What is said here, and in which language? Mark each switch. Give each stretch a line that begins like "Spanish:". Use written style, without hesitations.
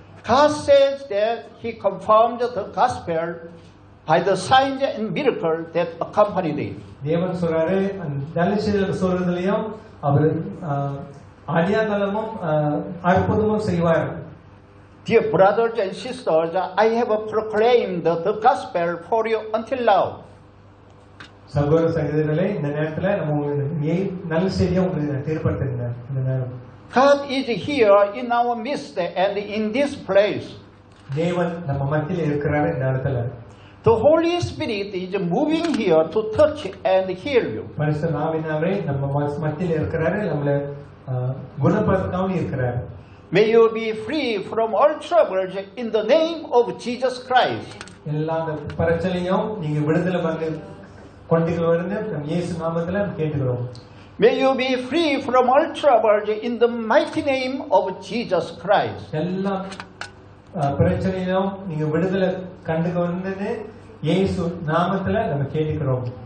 English: God says that he confirmed the gospel by the signs and miracles that accompanied it.
Tamil: தேவன் சொல்றாரு நல்ல செய்தி சொல்றதுலயும் அவர் அடையாளமும் அற்புதமும் செய்வார்.
English: Dear brothers and sisters, I have proclaimed the gospel for you until now.
Tamil: சகோதர சகோதரிகளே, இந்த நேரத்துல நம்ம நல்ல செய்தியை உங்களுக்கு தெரியப்படுத்துகிறேன். இந்த நேரம்
English: God is here in our midst and in this place.
Tamil: தேவன் நம்ம மத்தியில இருக்கிறார். இந்த இடத்துல
English: The Holy Spirit is moving here to touch and heal you.
Tamil: பரிசுத்த ஆவியானவரே நம்ம மத்தியில இருக்கிறாரு, நம்மள குணப்படுத்தவும் இருக்கிறார்.
English: May you be free from all troubles in the name of Jesus Christ.
Tamil: எல்லா பிரச்சனையும் நீங்க விடுதலை பண்ணி கொண்டு வரணும் நம்ம இயேசு நாமத்துல கேட்டுக்கிறோம்.
English: May you be free from all troubles in the mighty name of Jesus Christ.
Tamil: எல்லா பிரச்சனையும் நீங்க விடுதலை கண்டுக்க வந்து இயேசு நாமத்துல நம்ம கேட்டுக்கிறோம்.